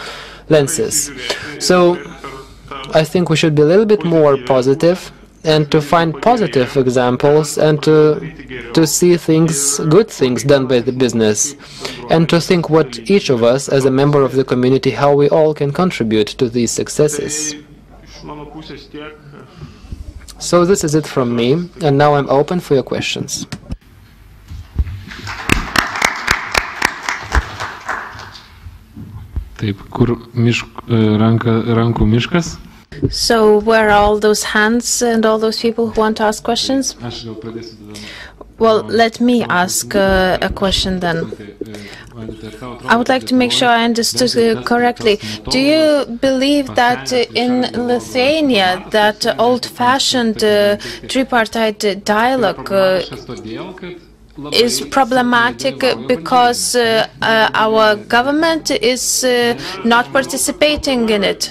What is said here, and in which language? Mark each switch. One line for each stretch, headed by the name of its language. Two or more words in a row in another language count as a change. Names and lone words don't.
English: So I think we should be a little bit more positive, and to find positive examples, and to see things, good things done by the business, and to think what each of us as a member of the community, how we all can contribute to these successes. So this is it from me, and now I'm open for your questions.
Lithuanian: Taip, kur rankų miškas?
English: So where are all those hands and all those people who want to ask questions? Well, let me ask a question then. I would like to make sure I understood correctly. Do you believe that in Lithuania that old-fashioned tripartite dialogue is problematic because our government is not participating in it?